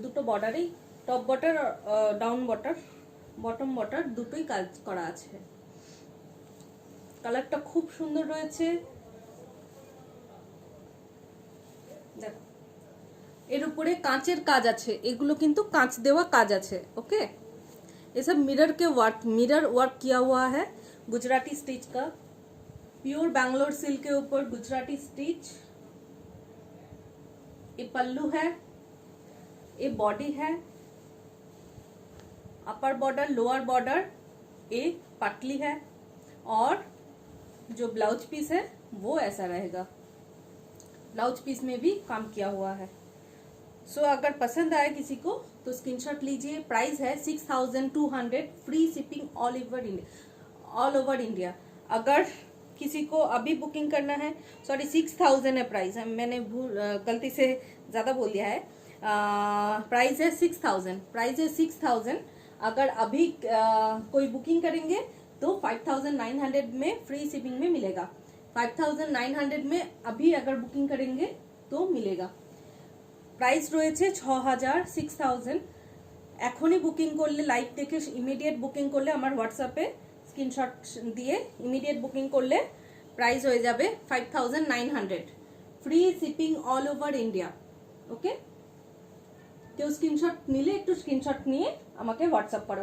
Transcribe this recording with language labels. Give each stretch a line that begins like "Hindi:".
Bangla: দুটো বর্ডারেই, top border, down border, bottom border দুটোই কাজ করা আছে। কালারটা খুব সুন্দর রয়েছে। দেখো, এর উপরে কাঁচের কাজ আছে, এগুলো কিন্তু কাঁচ দেওয়া কাজ আছে।
Hindi: ओके, ये सब मिरर वर्क किया हुआ है गुजराती स्टिच का। प्योर बैंगलोर सिल्क के ऊपर गुजराती स्टिच। ये पल्लू है, ये बॉडी है, अपर बॉर्डर, लोअर बॉर्डर, ये पटली है, और जो ब्लाउज पीस है वो ऐसा रहेगा। ब्लाउज पीस में भी काम किया हुआ है। सो अगर पसंद आए किसी को तो स्क्रीनशॉट लीजिए। प्राइस है 6200,
English: Free shipping all over India.
Hindi: अगर किसी को अभी बुकिंग करना है, सॉरी 6000 है प्राइस, मैंने गलती से ज़्यादा बोल दिया है। प्राइस है 6000। अगर अभी कोई बुकिंग करेंगे तो 5900 में फ्री शिपिंग में मिलेगा। 5900 में अभी अगर बुकिंग करेंगे तो मिलेगा।
Bangla: प्राइस রয়েছে 6000। এখনই বুকিং করলে, লাইভ দেখে ইমিডিয়েট বুকিং করলে, আমার হোয়াটসঅ্যাপে স্ক্রিনশট দিয়ে ইমিডিয়েট বুকিং করলে প্রাইস হয়ে যাবে 5900,
English: Free shipping all over India.
Bangla: ওকে, কেউ স্ক্রিনশট নিলে একটু স্ক্রিনশট নিয়ে আমাকে হোয়াটসঅ্যাপ করো।